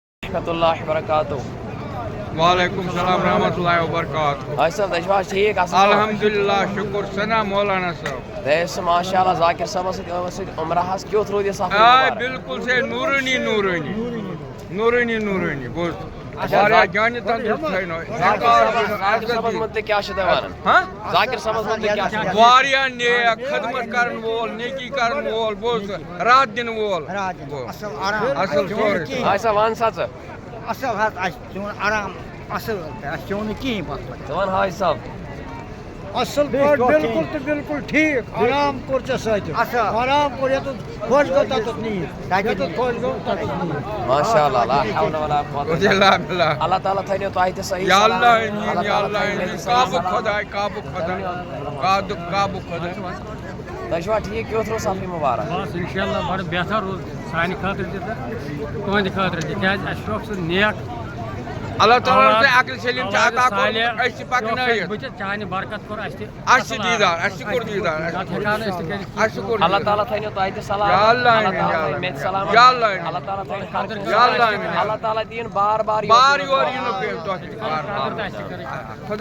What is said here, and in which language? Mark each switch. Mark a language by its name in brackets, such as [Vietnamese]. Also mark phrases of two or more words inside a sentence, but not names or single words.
[Arabic] ورحمة الله وبركاته. وعلیکم السلام ورحمۃ اللہ وبرکاتہ. [Kashmiri] حاج صاحب دشواش ٹھیک الحمدللہ شکر ثنا مولانا صاحب. دیس ماشاء اللہ ذاکر صاحب سۭتۍ عمرہس کیُتھ روٗد یہِ سفر آے مُبارک؟ بالکل سے نورانی نورانی نورانی نورانی بوز واریاہ جانہِ تندرست تھٲینو. ذاکر صاحبس متعلق کیٛاہ چھِ تُہۍ ونان؟ ہاں ذاکر صاحبس متعلق کیٛاہ چھِ ونان؟ واریاہ نیک خدمت کرن وول نیکی کرن وول بوز رات دِنہٕ وول اصل سورُے. حاج صاحب ون سا ژٕ اصل حظ اسہِ چون آرام اصل اسہِ چون نہٕ کِہیٖنۍ پتہٕ ژٕ ون حاج صاحب. اصل پٲٹھۍ بالکل تہٕ بالکل ٹھیٖک آرام کوٚر ژےٚ سۭتۍ آرام کوٚر ییٚتٮ۪تھ خۄش گوٚو تَتٮ۪تھ نیٖرِتھ ییٚتٮ۪تھ خۄش گوٚو تَتٮ۪تھ نیٖرِتھ. [Arabic] ماشاء اللہ لا حول ولا قوة الا باللہ بالله. باللہ. [Kashmiri] اللہ تعالیٰ تھٲینو تۄہہِ تہِ صحیح یا سلامت. اللہ امین یا تعالیٰ اللہ تھٲینو امین. تہِ صحیح کعبُک سلامت. خۄداے کعبُک خۄداے کعبُک خۄداے. تۄہہِ چھُوا ٹھیٖک کیُتھ روٗد سفر مُبارک؟ بس انشاءاللہ بڑٕ بہتر روٗد سانہِ خٲطرٕ تہِ تہٕ تُہنٛدِ خٲطرٕ تہِ کیٛازِ اَسہِ چھُکھ سُہ نیک اللہ تعالیٰ تۄہہِ عقل سلیٖم چھِ عطا کوٚرمُت أسۍ چھِ پکنٲیِتھ. بٕتھِ چانہِ برکت کوٚر اَسہِ تہِ اَسہِ چھِ دیٖدار اَسہِ چھِ کوٚر دیٖدار نتہٕ ہٮ۪کہٕ ہو نہٕ أسۍ تہِ کٔرِتھ. اَسہِ کوٚر اللہ دیٖدار. تعالیٰ تھٲینو تۄہہِ تہِ سلامت. [Arabic] یا اللہ [Kashmiri] اللہ آمین، یا تعالیٰ اللہ. تھٲینو مےٚ تہِ سلامت. [Arabic] یا اللہ آمین. [Kashmiri] اللہ تعالیٰ تھٲینو ہر کٲنٛسہِ [Arabic] یا اللہ [Kashmiri] سلامت. آمین. اللہ تعالیٰ دِیِن بار بار بار یور یِنہٕ پیٚیہِ تۄہہِ. خٲطرٕ تہِ اَسہِ تہِ کٔرِتھ. خۄدا